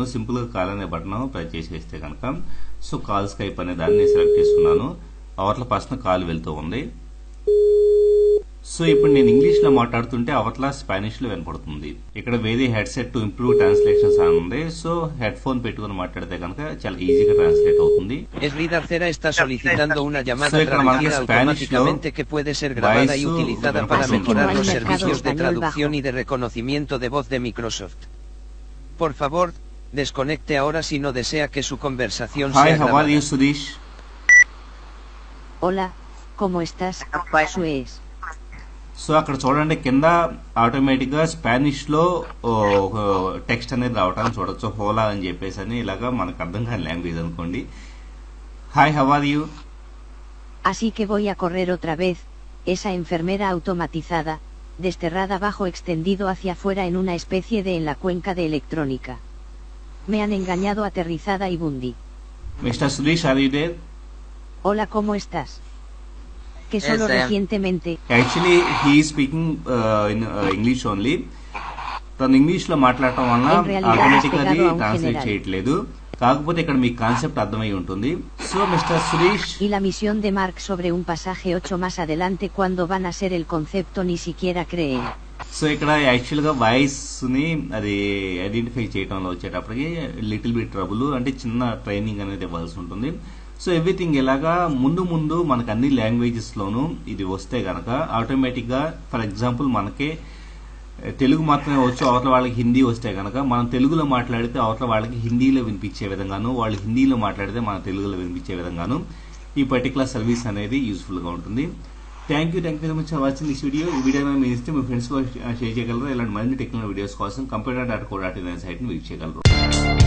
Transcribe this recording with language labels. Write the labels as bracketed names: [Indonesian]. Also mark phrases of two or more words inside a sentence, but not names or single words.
[Telugu] సింపుల్ గా కాల్ అనే బటన్ ప్రెస్ చేసేస్తే కనుక [English] so call [Telugu] స్కైప్ అనే దాన్ని సెలెక్ట్ చేస్తున్నాను. అవతల [English] person call [Telugu] వెళ్తూ ఉంది. సో ఇప్పుడు నేను ఇంగ్లీష్ లో మాట్లాడుతుంటే అవతల స్పానిష్ లో వినపడుతుంది. ఇక్కడ వేరే [English] headset to improve translations [Telugu] అని ఉంది. [English] so head phone [Telugu] పెట్టుకుని మాట్లాడితే కనుక చాలా ఈజీగా ట్రాన్స్లేట్ అవుతుంది. [Spanish] Esridar Cera está solicitando una llamada traducida automáticamente que puede ser grabada y utilizada para mejorar los servicios de traducción y de reconocimiento de voz de Microsoft. Por favor, desconecte ahora si no desea que su conversación sea grabada. [English] Hi, how are you, Suresh? [Spanish] Hola, ¿cómo estás? Suez. [Telugu] సో అక్కడ చూడండి కింద ఆటోమేటిక్ గా స్పానిష్ లో టెక్స్ట్ అనేది రావటాన్ని చూడొచ్చు. హోలా అని చెప్పేసి అని ఇలాగా మనకు అర్థం కాని లాంగ్వేజ్ అనుకోండి. [English] Hi how are you? [Spanish] Así que voy a correr otra vez, esa enfermera automatizada, desterrada bajo extendido hacia afuera en una especie de en la cuenca de electrónica. Me han engañado aterrizada y bundi. [English] Mister Suresh are you there? [Spanish] Hola, ¿cómo estás? Que solo recientemente. [English] Actually he speaking in English only. [Telugu] తను ఇంగ్లీష్ లో మాట్లాడటం వల్ల ఆటోమేటిక్ గా అది ట్రాన్స్లేట్ చేయట్లేదు. కాకపోతే ఇక్కడ మీకు కాన్సెప్ట్ అర్థమై ఉంటుంది. [English] So Mister Suresh. [Spanish] Y la misión de Mark sobre un pasaje 8 más adelante cuando van a ser el concepto ni siquiera creen. [Telugu] సో ఇక్కడ యాక్చువల్ గా వాయిస్ ని అది ఐడెంటిఫై చేయడంలో వచ్చేటప్పటికి [English] little bit trouble, [Telugu] అంటే చిన్న ట్రైనింగ్ అనేది ఇవ్వాల్సి ఉంటుంది. [English] so everything [Telugu] ఇలాగా ముందు మనకు అన్ని లాంగ్వేజెస్ లోనూ ఇది వస్తే గనక ఆటోమేటిక్ గా [English] for example [Telugu] మనకి తెలుగు మాత్రమే వచ్చు, అవతల వాళ్ళకి హిందీ వస్తే గనక మనం తెలుగులో మాట్లాడితే అవతల వాళ్ళకి హిందీలో వినిపించే విధంగాను, వాళ్ళు హిందీలో మాట్లాడితే మన తెలుగులో వినిపించే విధంగాను ఈ [English] particular service [Telugu] అనేది యూస్ఫుల్ గా ఉంటుంది. [English] Thank you very much for watching this video. [Telugu] ఈ వీడియో మీ ఇస్తే మీ ఫ్రెండ్స్ షేర్ చేయగలరు. ఇలాంటి మరిన్ని [English] technical videos [Telugu] కోసం computer.co.in సైట్ ని విజిట్ చేయగలరు.